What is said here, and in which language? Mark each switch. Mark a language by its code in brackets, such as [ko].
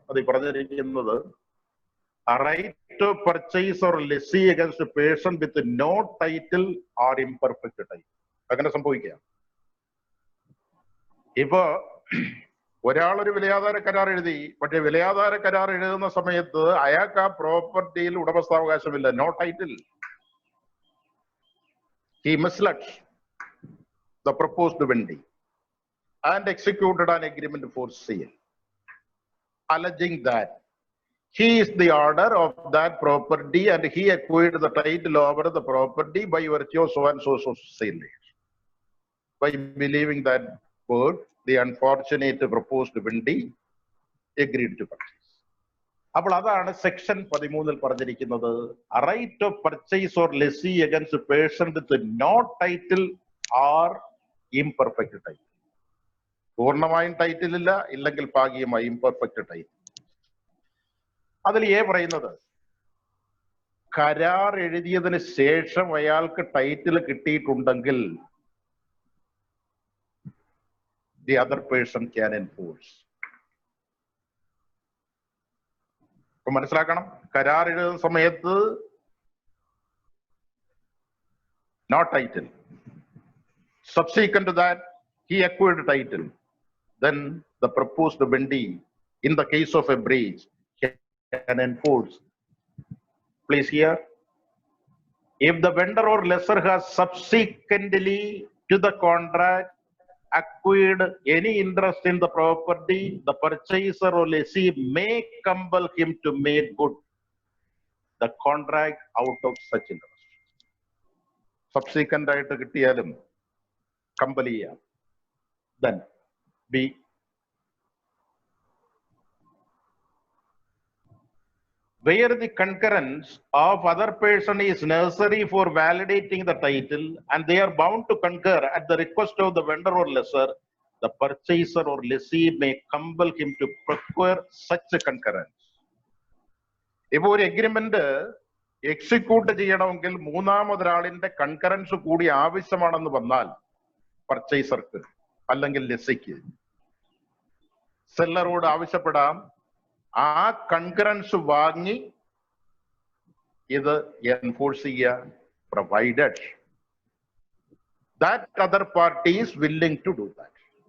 [ml] അത് പറഞ്ഞിരിക്കുന്നത് [en] Right to purchase or lessee against person with no title or imperfect title. [ml] അങ്ങനെ സംഭവിക്കാം. ഇപ്പോ ഒരാളൊരു വിലയാധാര കരാർ എഴുതി, പക്ഷെ വിലയാധാര കരാർ എഴുതുന്ന സമയത്ത് അയാൾക്ക് ആ പ്രോപ്പർട്ടിയിൽ ഉടമസ്ഥാവകാശമില്ല, [en] No title. He misled the proposed vendee and executed an agreement for sale, alleging that he is the owner of that property and he acquired the title over the property by virtue of so and so sale. By believing that word, the unfortunate proposed vendee agreed to purchase. [ml] അപ്പോൾ അതാണ് section 13 പറഞ്ഞിരിക്കുന്നത്. [en] Right of purchase or lessee against person with no title or imperfect title. [ml] പൂർണ്ണമായും title ഇല്ല, ഇല്ലെങ്കിൽ ഭാഗികമായി imperfect title. അതിൽ പറയുന്നത് കരാർ എഴുതിയതിന് ശേഷം അയാൾക്ക് ടൈറ്റിൽ കിട്ടിയിട്ടുണ്ടെങ്കിൽ [en] the other person can enforce. [ml] മനസ്സിലാക്കണം, കരാർ എഴുതുന്ന സമയത്ത് [en] no title. Subsequent to that, he acquired title. Then the proposed vendee, in the case of a breach, can enforce. Please hear. If the vendor or lessor has subsequently to the contract acquired any interest in the property, the purchaser or lessee may compel him to make good the contract out of such interest. [ml] Subsequent ആയിട്ട് കിട്ടിയാലും compel ചെയ്യാം. [en] Then B. Where the concurrence of other person is necessary for validating the title and they are bound to concur at the request of the vendor or lessor, the purchaser or lessee may compel him to procure such a concurrence. [ml] ഇപ്പൊ ഒരു agreement execute ചെയ്യണമെങ്കിൽ മൂന്നാമതൊരാളിന്റെ concurrence കൂടി ആവശ്യമാണെന്ന് വന്നാൽ പർച്ചേസർക്ക് അല്ലെങ്കിൽ ലെസ്സിക്ക് സെല്ലറോട് ആവശ്യപ്പെടാം ആ concurrence വാങ്ങി ഇത് എൻഫോഴ്സ് ചെയ്യുക, [en] Provided that other party is willing to do that.